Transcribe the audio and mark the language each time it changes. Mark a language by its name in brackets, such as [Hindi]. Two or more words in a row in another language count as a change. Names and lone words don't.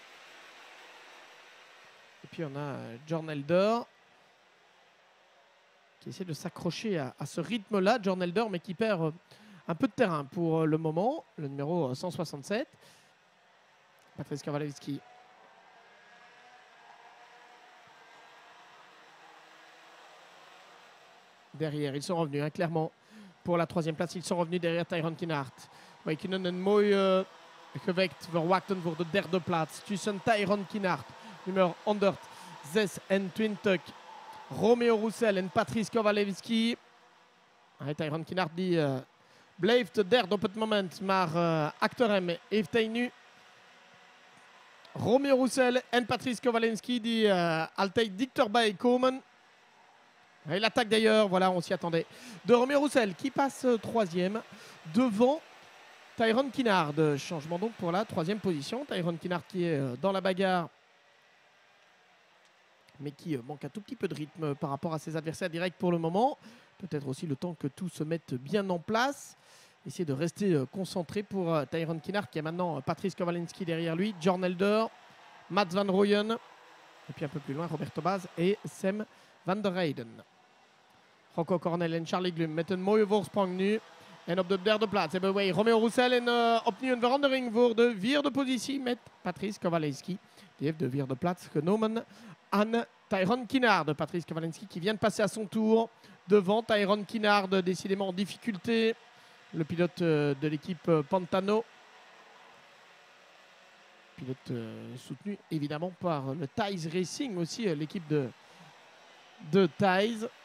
[French] Et puis on a Jorn Elder qui essaie de s'accrocher à ce rythme-là, John Elder, mais qui perd un peu de terrain pour le moment. Le numéro 167, Patrice Kowalewski. Derrière, ils sont revenus, hein, clairement. Pour la troisième place, ils sont revenus derrière Tyrone Kinhart. [Dutch] We kunnen een mooi gevecht verwachten voor de derde plaats. Tussen Tyrone Kinhart, nummer 126. Romeo Roussel en Patrice Kowalewski. Tyrone Kinhart die blijft derde op het moment. Maar achter hem heeft hij nu Romeo Roussel en Patrice Kowalewski die altijd dichterbij komen. [French] Et l'attaque d'ailleurs, voilà, on s'y attendait, de Romeo Roussel qui passe troisième devant Tyrone Kinhart. Changement donc pour la troisième position. Tyrone Kinhart qui est dans la bagarre, mais qui manque un tout petit peu de rythme par rapport à ses adversaires directs pour le moment. Peut-être aussi le temps que tout se mette bien en place. Essayer de rester concentré pour Tyrone Kinhart qui a maintenant Patrice Kowalewski derrière lui, John Elder, Mats van Rooyen, et puis un peu plus loin Roberto Baz et Sam van der Heyden. [Dutch] Rocco Cornell en Charlie Glum met een mooie voorsprong nu. En op de derde plaats hebben wij Romeo Roussel en opnieuw een verandering voor de vierde positie met Patrice Kowalewski. Die heeft de vierde plaats genomen aan Tyrone Kinhart. [French] Patrice Kowalewski qui vient de passer à son tour devant Tyrone Kinhart, décidément en difficulté. Le pilote de l'équipe Pantano. Pilote soutenu évidemment par le Thais Racing aussi, l'équipe de Thais.